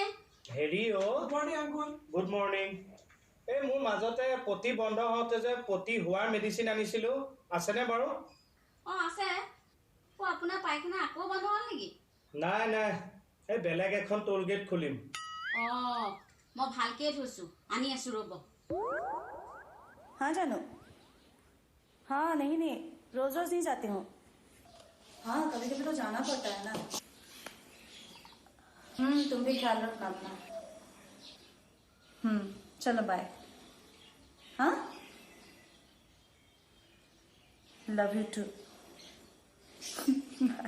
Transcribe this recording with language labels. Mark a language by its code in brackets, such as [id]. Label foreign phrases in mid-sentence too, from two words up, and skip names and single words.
[as] হেৰি [en] good morning [as] এই মোৰ মাজতে পতি বন্ধ হওঁতে যে পতি হোৱাৰ মেডিচিন আনিছিলোঁ আছেনে বাৰু আছে আপোনাৰ পায়খানা আকৌ বন্ধ হ'ল নেকি নাই নাই এই বেলেগ এখন [en] toll gate [as] খুলিম মই ভালকে থৈছো আনি আছো ৰ'ব [hi] हाँ जानू हाँ नहीं रोज रोज नहीं जाती हूँ हाँ कभी कभी तो जाना पड़ता है ना तुम भी ख्याल रखना अपना चलो बाय हाँ [en] love you too [hi] बाय